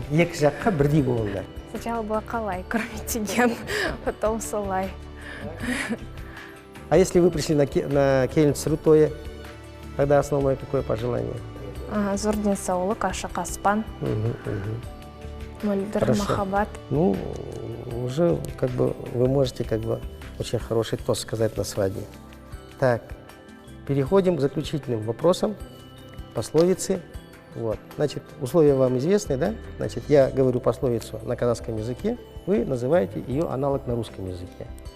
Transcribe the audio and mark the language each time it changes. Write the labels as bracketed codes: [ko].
[kk] Екі жаққа бірдей болыңдар. [ru] Сначала было [kk] қалай құрметтеген, [ru] потом [kk] солай. [ru] А если вы пришли на кельницу Рутое, тогда основное какое пожелание? [kk] Зор денсаулық, ашық аспан, мөлдір махаббат. [ru] Ну, уже как бы вы можете как бы очень хороший тост сказать на свадьбе. Так, переходим к заключительным вопросам, пословицы. Вот. Значит, условия вам известны, да? Значит, я говорю пословицу на казахском языке, вы называете ее аналог на русском языке.